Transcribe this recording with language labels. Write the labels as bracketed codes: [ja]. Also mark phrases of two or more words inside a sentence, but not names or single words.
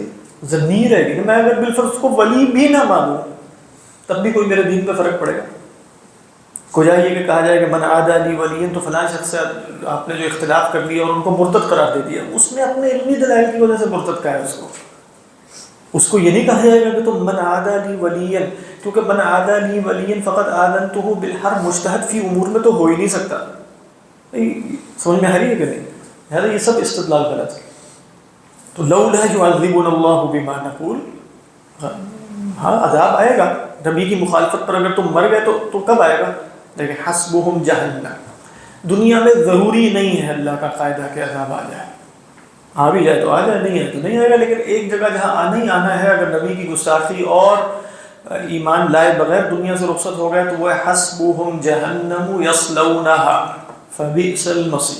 [ur] ضنی رہے گی کہ میں اگر بالفرض کو ولی بھی نہ مانوں تب بھی کوئی میرے دین پہ فرق پڑے گا. کو جائے کہ کہا جائے کہ [ar] من عادی لی ولی، [ur] تو فلاں شخص سے آپ نے جو اختلاف کر لیا اور ان کو مرتد قرار دے دیا، اس نے اپنے علمی دلائل کی وجہ سے مرتد کہا ہے اس کو یہ نہیں کہا جائے گا کہ تم من عادی لی ولی، کیونکہ من عادی لی ولی فقط [ar] آذنتہ بالحرب، [ur] مجتہد فی امور میں تو ہو ہی نہیں سکتا. سمجھ میں آ رہی ہے کہ نہیں؟ لہٰذا یہ سب استدلال غلط ہے. تو [ar] لولا یعذبنا اللہ بما نقول، [ur] ہاں عذاب آئے گا نبی کی مخالفت پر. اگر تم مر گئے تو کب آئے گا؟ لیکن [ar] حسبہم جہنم، [ur] دنیا میں ضروری نہیں ہے اللہ کا قاعدہ کہ عذاب آ جائے. آ بھی جائے تو آ جائے، نہیں ہے تو نہیں آئے گا. لیکن ایک جگہ جہاں آنا ہی آنا ہے، اگر نبی کی گستاخی اور ایمان لائے بغیر دنیا سے رخصت ہو گئے تو وہ [ar] حسبہم جہنم یصلونہا فبئس المصیر.